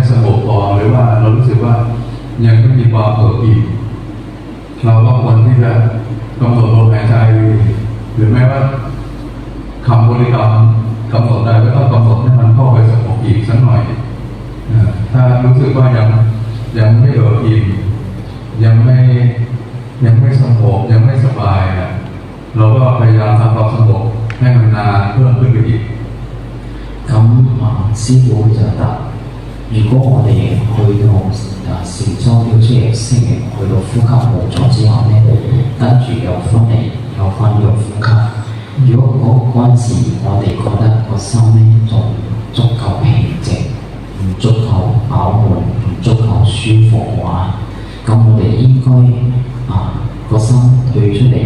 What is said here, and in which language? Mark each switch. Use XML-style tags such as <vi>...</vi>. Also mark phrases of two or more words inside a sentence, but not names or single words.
<th>สงบพอหรือว่าเรารู้สึกว่ายังไม่มีความเอิบอิ่มเราก็ควรที่จะกำหนดลมหายใจหรือแม้ว่าคำบริกรรมกำหนดได้ก็ต้องกำหนดให้มันเข้าไปสงบอีกสักหน่อยถ้ารู้สึกว่ายังไม่เอิบอิ่มยังไม่สงบยังไม่สบายเราก็พยายามทำความสงบให้มันนานเพิ่มขึ้นไปอีก</th> <yue>咁師傅就答：如果我哋去到禪修了出嚟聲嘅，去到呼吸冇咗之後咧，跟住又翻入呼吸。如果嗰陣時我哋覺得個心咧仲唔足夠平靜，唔足夠飽滿，唔足夠舒服嘅話，咁我哋應該個心退出嚟。</yue>